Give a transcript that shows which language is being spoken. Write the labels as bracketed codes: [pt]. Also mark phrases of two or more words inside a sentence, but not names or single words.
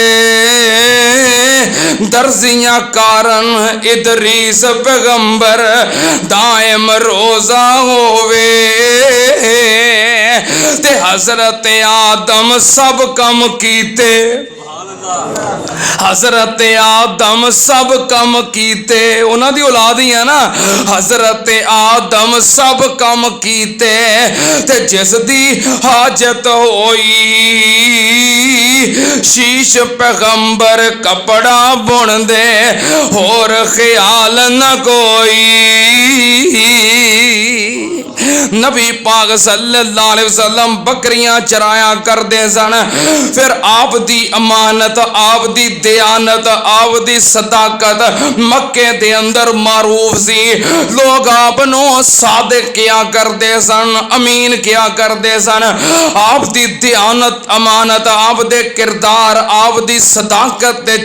[pa] درزیاں کارن ادریس پیغمبر دائم روزہ ہووے تے حضرت آدم سب کم کیتے حضرت آدم سب کم کیتے انہاں دی اولاد ہی ہے نا حضرت آدم سب کم کیتے تے جس دی حاجت ہوئی شیث پیغمبر کپڑا بن دے ہور خیال نہ کوئی نبی پاک [ar] صلى الله عليه [pa] وسلم بکریاں چرایا کرتے سن پھر آپ دی امانت آپ دی دیانت آپ دی صداقت مکے دے اندر معروف سی لوگ آپ نو صادق کیا کرتے سن امین کیا کرتے سن آپ دی دیانت امانت آپ دے کردار آپ دی صداقت دے